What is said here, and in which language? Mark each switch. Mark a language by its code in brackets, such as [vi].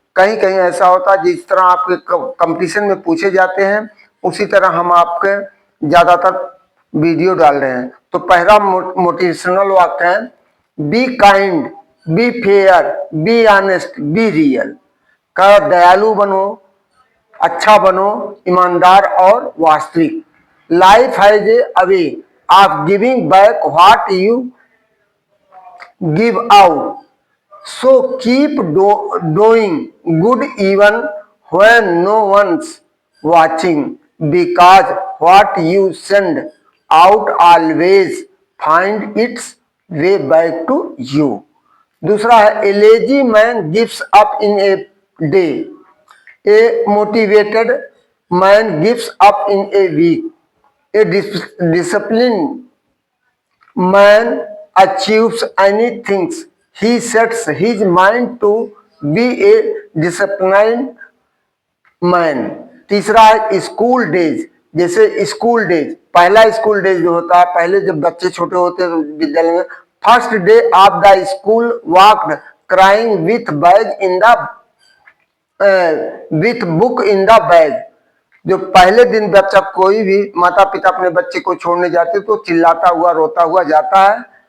[hi] कहीं कहीं ऐसा होता है जिस तरह आपके कंपटीशन में पूछे जाते हैं उसी तरह हम आपके ज्यादातर वीडियो डाल रहे हैं। तो पहला मोटिवेशनल वाक्य है, [en] Be kind, be fair, be honest, be real. [hi] का दयालु बनो, अच्छा बनो, ईमानदार और वास्तविक। [en] Life has a way of giving back what you give out, so keep doing good even when no one's watching, because what you send out always find its way back to you। [hi] दूसरा है, [en] a lazy man gives up in a day, a motivated man gives up in a week, a disciplined man achieves anything he sets his mind to be a disciplined man। [hi] तीसरा है school days. जैसे school days, पहला school days जो होता है, पहले जब बच्चे छोटे होते हैं विद्यालय में, [en] First day of the school walked crying with bag in the with book in the bag. [hi] जो पहले दिन बच्चा, कोई भी माता पिता अपने बच्चे को छोड़ने जाते तो चिल्लाता हुआ, रोता हुआ जाता है।